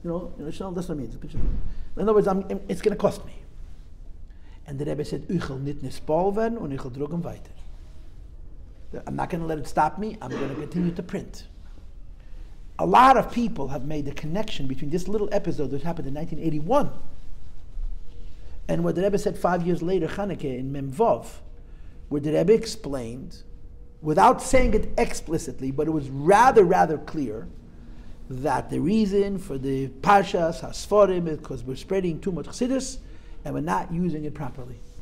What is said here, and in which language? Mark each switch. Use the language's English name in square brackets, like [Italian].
[English] You know that's what I mean. It's a pinch on the nose. In other words, it's going to cost me. And the Rebbe said, [Yiddish] ich will nicht nispal werden und ich will drucken weiter. [English] I'm not going to let it stop me. I'm going to continue to print. A lot of people have made the connection between this little episode that happened in 1981 and what the Rebbe said 5 years later, Chanukah, in Memvov, where the Rebbe explained, without saying it explicitly, but it was rather clear, that the reason for the Parshas HaSforim is because we're spreading too much Chassidus and we're not using it properly.